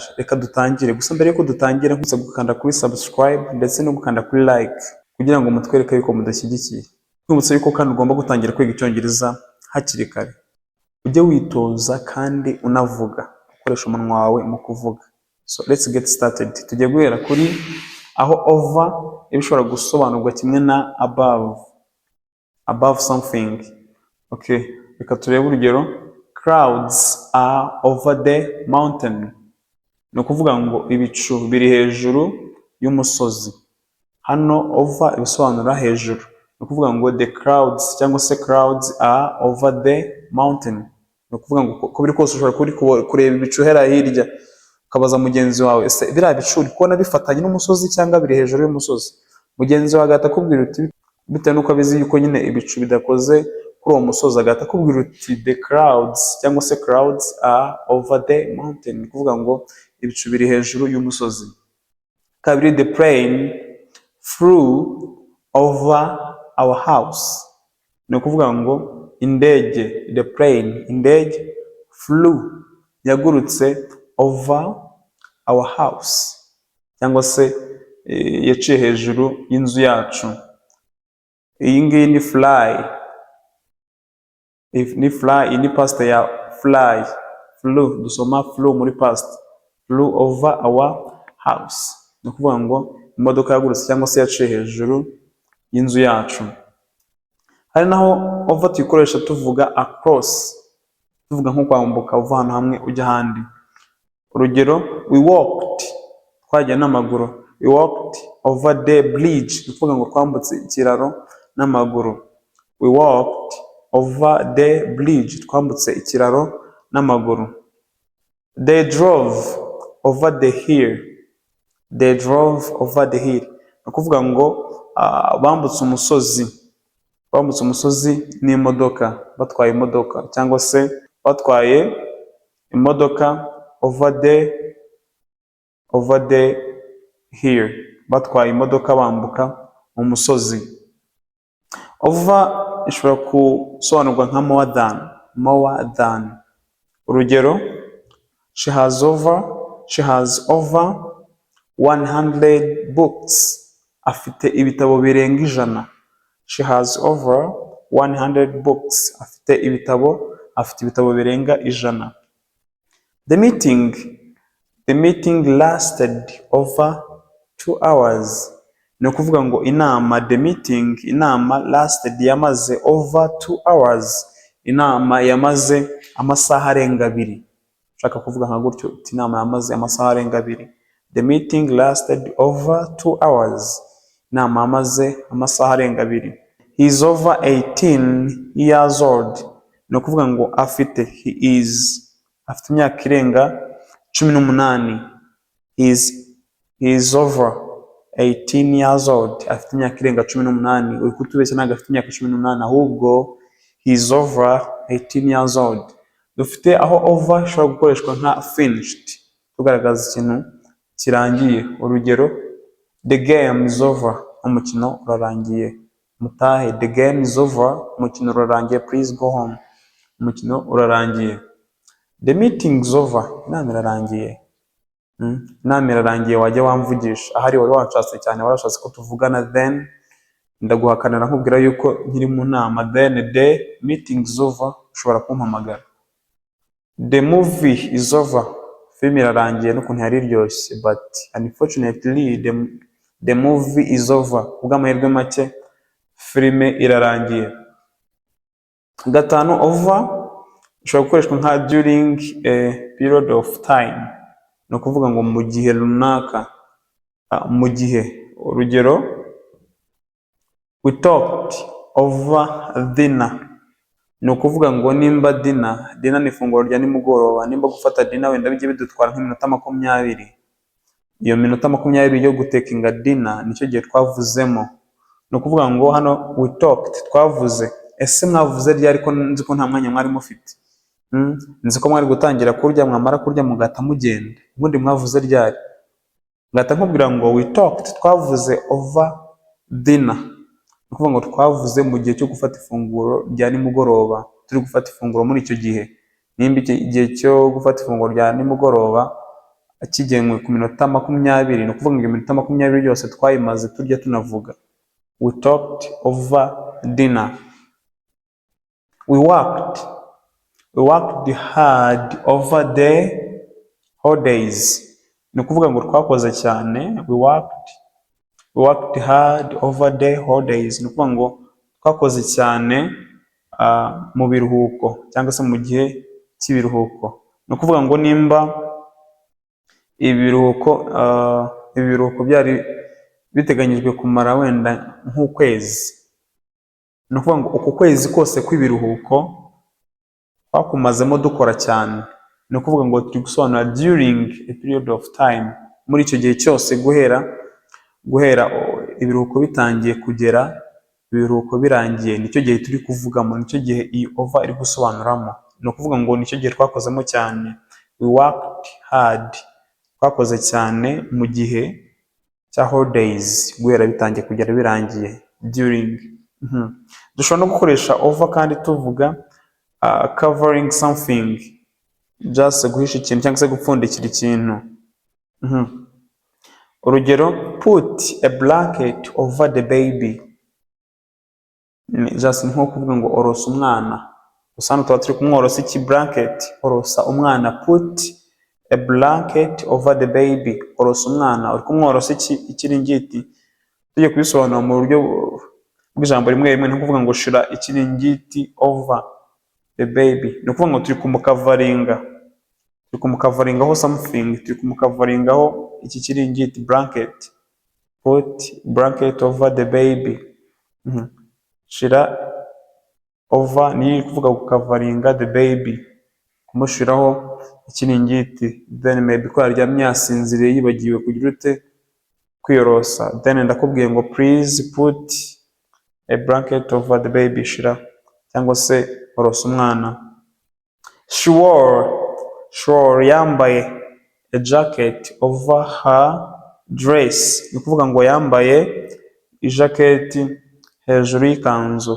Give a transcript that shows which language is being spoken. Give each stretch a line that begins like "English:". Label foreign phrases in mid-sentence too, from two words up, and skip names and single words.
Kinyarwanda: Reka dutangire. Gusa mbere yuko dutangira nkusa gukanda kuri subscribe ndetse no gukanda kuri like kugira ngo mutwereke yuko mudashyigikiye. Nkwibutsa yuko kandi ugomba gutangira kwiga icyongereza hakiri kare. Ujye witoza kandi unavuga, ukoresha umunwa wawe mu kuvuga.
English: So let's get started.
Kinyarwanda: Tugiye guhera kuri aho over ibishobora gusobanurwa kimwe na
English: above something.
Kinyarwanda: Okay, reka turebe urugero.
English: Clouds are over the mountain.
Kinyarwanda: Ni ukuvuga ngo ibicu biri hejuru y'umusozi. Hano over ibisobanura hejuru. Ni ukuvuga ngo
English: the clouds
Kinyarwanda: cyangwa se
English: clouds are over the mountain.
Kinyarwanda: Ni ukuvuga ngo uko biri kose ushobora kureba ibicu hera hirya ukabaza mugenzi wawe ese biriya bicu uri kubona bifatanye n'umusozi cyangwa biri hejuru y'umusozi? Mugenzi wawe agahita akubwira uti bitewe n'uko abizi yuko nyine ibicu bidakoze kuri uwo musozi, agahita akubwira uti
English: the clouds
Kinyarwanda: cyangwa se
English: clouds are over the mountain.
Kinyarwanda: Ni ukuvuga ngo ibicu biri hejuru y'umusozi. Kabiri,
English: the plane flew over our house.
Kinyarwanda: Ni ukuvuga ngo indege,
English: the plane,
Kinyarwanda: indege, flew, yagurutse
English: over our house
Kinyarwanda: cyangwa se yaciye hejuru y'inzu yacu. Iyi ngiyi ni fly. Ni fly, ni past ya fly. Flew, dusoma flew muri past.
English: Flew over our house.
Kinyarwanda: Ni ukuvuga ngo imodoka yagurutse cyangwa se yaciye hejuru y'inzu yacu. Hari naho over tuyikoresha tuvuga across, tuvuga nko kwambuka uva ahantu hamwe ujya ahandi. Urugero,
English: we walked,
Kinyarwanda: twagiye n'amaguru.
English: We walked over the bridge.
Kinyarwanda: Ni ukuvuga ngo twambutse ikiraro n'amaguru.
English: We walked over the bridge.
Kinyarwanda: Twambutse ikiraro n'amaguru.
English: They drove over the hill. They drove over the hill.
Kinyarwanda: Ni ukuvuga ngo bambutse umusozi. Bambutse umusozi n'imodoka, batwaye imodoka cyangwa se batwaye imodoka
English: over the hill.
Kinyarwanda: Batwaye imodoka bambuka umusozi. Over ishobora gusobanurwa nka
English: more than. Urugero, she has over 100 books.
Kinyarwanda: Afite ibitabo birenga 100.
English: She has over 100 books.
Kinyarwanda: Afite ibitabo birenga 100.
English: The meeting lasted over 2 hours.
Kinyarwanda: Ni ukuvuga ngo inama lasted yamaze
English: over 2 hours.
Kinyarwanda: Inama yamaze amasaha arenga 2. Ushaka kuvuga nka gutyo uti inama yamaze amasaha arenga 2.
English: The meeting lasted over 2 hours.
Kinyarwanda: Inama yamaze amasaha arenga 2.
English: He is over 18 years old.
Kinyarwanda: Ni ukuvuga ngo afite imyaka irenga 18.
English: He is over 18 years old.
Kinyarwanda: Afite imyaka irenga 18. Uri kutubeshya ntabwo afite imyaka 18 ahubwo
English: he is over 18 years old.
Kinyarwanda: Dufite aho over ishobora gukoreshwa nka finished, tugaragaza ikintu kirangiye. Urugero,
English: the game is over.
Kinyarwanda: Umukino urarangiye. Mutahe,
English: the game is over.
Kinyarwanda: Umukino urarangiye.
English: Please go home.
Kinyarwanda: Umukino urarangiye.
English: The meeting is over.
Kinyarwanda: Inama irarangiye. Inama irarangiye wajya wamvugisha. Ahari wari wanshatse cyane, warashatse ko tuvugana then ndaguhakanira nkubwira yuko nkiri mu nama,
English: then the meeting is over,
Kinyarwanda: ushobora kumpamagara.
English: The movie is over,
Kinyarwanda: film irarangiye n'ukuntu yari iryoshye,
English: but unfortunately the movie is over,
Kinyarwanda: kubw'amahirwe make filime irarangiye. Gatanu, over ushobora gukoreshwa nka
English: during a period of time,
Kinyarwanda: ni ukuvuga ngo mu gihe runaka, mu gihe. Urugero,
English: we talked over dinner,
Kinyarwanda: ni ukuvuga ngo nimba dinner ni ifunguro rya nimugoroba, nimba gufata dinner wenda bijye bidutwara nk'iminota 20, iyo minota 20 yo gutekinga dinner nicyo gihe twavuzemo. Ni ukuvuga ngo hano
English: we talked,
Kinyarwanda: twavuze. Ese mwavuze ryari ko nzi ko nta mwanya mwari mufite? Nzi ko mwari gutangira kurya, mwamara kurya mugata mugenda, ubundi mwavuze ryari? Ngata nkubwira ngo
English: we talked,
Kinyarwanda: twavuze
English: over dinner,
Kinyarwanda: ni ukuvuga ngo twavuze mu gihe cyo gufata ifunguro rya nimugoroba, turi gufata ifunguro muri icyo gihe. Nimba igihe cyo gufata ifunguro rya nimugoroba kigenwe ku minota 20, ni ukuvuga ngo iminota 20 yose twayimaze turya tunavuga.
English: We talked over dinner. We worked hard over the holidays,
Kinyarwanda: ni ukuvuga ngo twakoze cyane.
English: We worked hard over the holidays,
Kinyarwanda: ni ukuvuga ngo twakoze cyane mu biruhuko cyangwa se mu gihe cy'ibiruhuko. Ni ukuvuga ngo nimba ibiruhuko byari biteganyijwe kumara wenda nk'ukwezi, ni ukuvuga ngo uku kwezi kose kw'ibiruhuko twakumazemo dukora cyane, ni ukuvuga ngo turi gusobanura
English: during a period of time,
Kinyarwanda: muri icyo gihe cyose guhera ibiruhuko bitangiye kugera ibiruhuko birangiye, nicyo gihe turi kuvugamo, nicyo gihe iyi over iri gusobanuramo. Ni ukuvuga ngo nicyo gihe twakozemo cyane.
English: We worked hard,
Kinyarwanda: twakoze cyane mu gihe cya holidays, guhera bitangiye kugera birangiye, during. Dushobora no gukoresha over kandi tuvuga
English: covering something,
Kinyarwanda: just guhisha ikintu cyangwa se gupfundikira ikintu. Urugero,
English: put a blanket over the baby, just
Kinyarwanda: nko kuvuga ngo orosa umwana. Gusa hano tuba turi kumworosa iki? Blanket, orosa umwana.
English: Put a blanket over the baby,
Kinyarwanda: orosa umwana. Uri kumworosa iki? Ikiringiti. Tujye kubisobanura mu buryo bw'ijambo rimwe rimwe, ni kuvuga ngo shira ikiringiti
English: over the baby,
Kinyarwanda: ni ukuvuga ngo turi kumukavaringaho something, turi kumukavaringaho iki kiringiti,
English: blanket. Put blanket over the baby.
Kinyarwanda: Shira over ni kuvuga gukavaringa
English: the baby,
Kinyarwanda: kumushiraho ikiringiti. Then maybe ko yaryamye yasinziriye yibagiwe kugira ute kwiyorosa, then ndakubwiye ngo
English: please put a blanket over the baby,
Kinyarwanda: shira cyangwa se orosa umwana.
English: She wore, yambaye a jacket over her dress,
Kinyarwanda: ni kuvuga ngo yambaye ijaketi hejuru y'ikanzu.